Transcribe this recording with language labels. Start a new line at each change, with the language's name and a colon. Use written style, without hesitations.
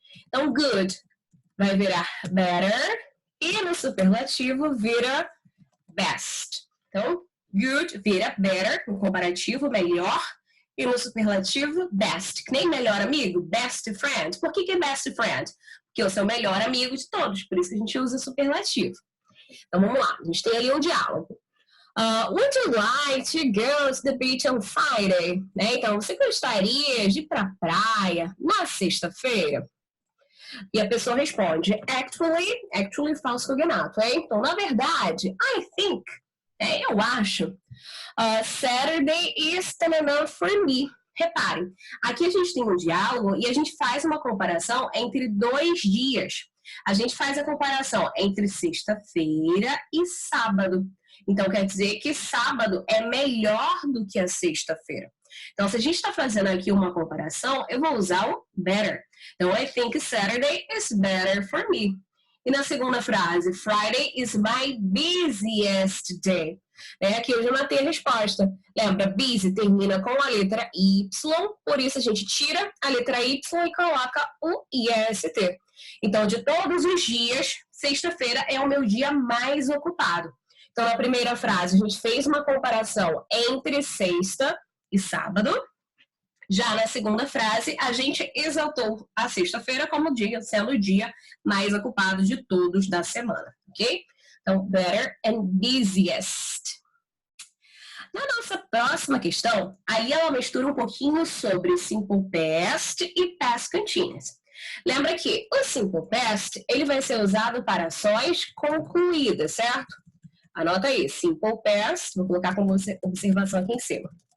Portuguese: Então, good vai virar better e no superlativo vira best. Então, good vira better no comparativo, melhor, e no superlativo, best. Que nem melhor amigo, best friend. Por que é best friend? Porque eu sou o melhor amigo de todos, por isso que a gente usa superlativo. Então, vamos lá, a gente tem ali um diálogo.
English: Would you like to go to the beach on Friday?
Portuguese: Né? Então, você gostaria de ir para a praia na sexta-feira? E a pessoa responde, actually falso cognato, hein? Então, na verdade,
English: I think,
Portuguese: eu acho,
English: Saturday is enough for me.
Portuguese: Reparem, aqui a gente tem um diálogo e a gente faz uma comparação entre 2 dias. A gente faz a comparação entre sexta-feira e sábado. Então, quer dizer que sábado é melhor do que a sexta-feira. Então, se a gente está fazendo aqui uma comparação, eu vou usar o better.
English: Então, I think Saturday is better for me.
Portuguese: E na segunda frase,
English: Friday is my busiest day.
Portuguese: Aqui eu já matei a resposta. Lembra, busy termina com a letra Y, por isso a gente tira a letra Y e coloca o IST. Então, de todos os dias, sexta-feira é o meu dia mais ocupado. Então, na primeira frase, a gente fez uma comparação entre sexta e sábado. Já na segunda frase, a gente exaltou a sexta-feira como dia, sendo o dia mais ocupado de todos da semana, ok? Então, better and busiest. Na nossa próxima questão, aí ela mistura um pouquinho sobre simple past e past continuous. Lembra que o simple past, ele vai ser usado para ações concluídas, certo? Anota aí, simple past, vou colocar como observação aqui em cima.